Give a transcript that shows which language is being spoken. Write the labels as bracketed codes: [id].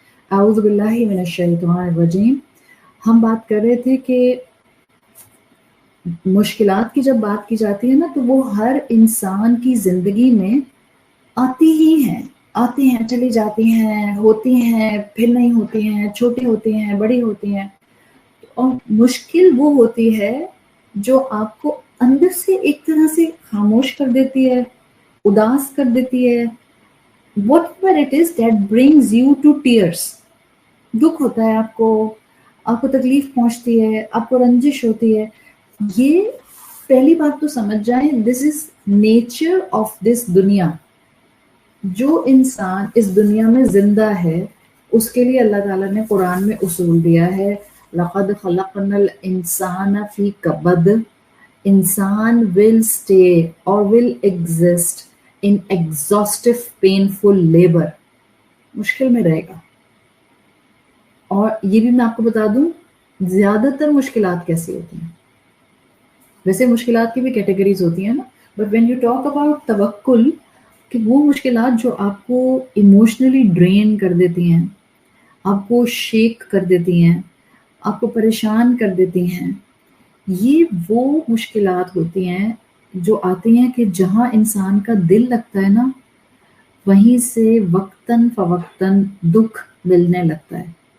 [ar] اعوذ باللہ من الشیطان الرجیم. [ur] ہم بات کر رہے تھے کہ مشکلات کی جب بات کی جاتی ہے نا تو وہ ہر انسان کی زندگی میں آتی ہی ہیں, آتی ہیں, چلی جاتی ہیں, ہوتی ہیں, پھر نہیں ہوتی ہیں, چھوٹی ہوتی ہیں, بڑی ہوتی ہیں. اور مشکل وہ ہوتی ہے جو آپ کو اندر سے ایک طرح سے خاموش کر دیتی ہے, اداس کر دیتی ہے. [en] whatever it is that brings you to tears. [ur] دکھ ہوتا ہے آپ کو تکلیف پہنچتی ہے, آپ کو رنجش ہوتی ہے. یہ پہلی بات تو سمجھ جائیں, [en] this is nature of this [ur] دنیا. جو انسان اس دنیا میں زندہ ہے اس کے لیے اللہ تعالیٰ نے قرآن میں اصول دیا ہے, [ar] لَقَدْ خَلَقْنَا الْإِنسَانَ فِي كَبَدٍ. [en] انسان will stay or will exist in exhaustive painful labor. [ur] مشکل میں رہے گا. اور یہ بھی میں آپ کو بتا دوں زیادہ تر مشکلات کیسی ہوتی ہیں. ویسے مشکلات کی بھی کیٹیگریز ہوتی ہیں نا, [en] but when you talk about [ur] توکل, کہ وہ مشکلات جو آپ کو ایموشنلی ڈرین کر دیتی ہیں, آپ کو شیک کر دیتی ہیں, آپ کو پریشان کر دیتی ہیں, یہ وہ مشکلات ہوتی ہیں جو آتی ہیں کہ جہاں انسان کا دل لگتا ہے نا وہیں سے وقتاً فوقتاً دکھ ملنے لگتا ہے.